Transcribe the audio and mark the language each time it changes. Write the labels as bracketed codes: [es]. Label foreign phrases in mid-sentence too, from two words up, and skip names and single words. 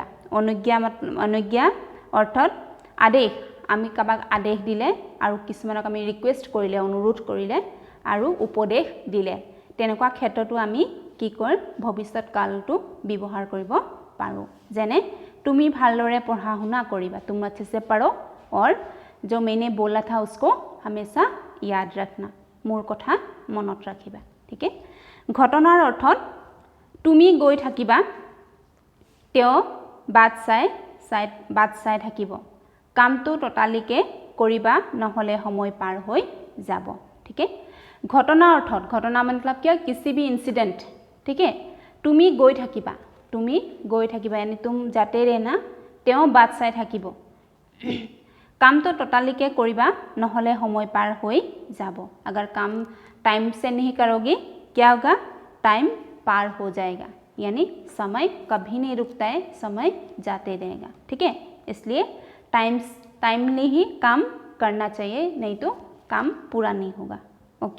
[as] অনুজ্ঞা অर्थत আদেশ, আমি কাবাক আদেশ দিলে আৰু কিছুমানক আমি ৰিকুৱেষ্ট কৰিলে, অনুৰোধ কৰিলে আৰু উপদেশ দিলে, তেনেকুৱা ক্ষেত্ৰতো আমি কি কয়? ভৱিষ্যৎ কালটো ব্যৱহাৰ কৰিব পাৰো। যেনে তুমি ভালদৰে পঢ়া শুনা কৰিবা, [hi] तुम अच्छे से पढ़ो और जो मैंने बोला था उसको हमेशा याद रखना, [as] মোৰ কথা মনত ৰাখিবা, ঠিক আছে। ঘটনাৰ অৰ্থত তুমি গৈ থাকিবা, তেওঁ বাট চাই থাকিব। কামটো ততালিকে কৰিবা নহলে সময় পাৰ হৈ যাব, ঠিক আছে। ঘটনা অৰ্থত, ঘটনা [hi] मतलब क्या? किसी भी इंसिडेंट, ठीक है। [as] তুমি গৈ থাকিবা, [hi] यानी तुम जाते रहना, [as] তেওঁ বাট চাই থাকিব। কামটো ততালিকে কৰিবা নহলে সময় পাৰ হৈ যাব। [hi] अगर काम टाइम से नहीं करोगे क्या होगा? टाइम पार हो जाएगा, यानी समय कभी नहीं रुकता है, समय जाते रहेगा, ठीक है। इसलिए टाइमली ही काम करना चाहिए, नहीं तो काम पूरा नहीं होगा, ओके।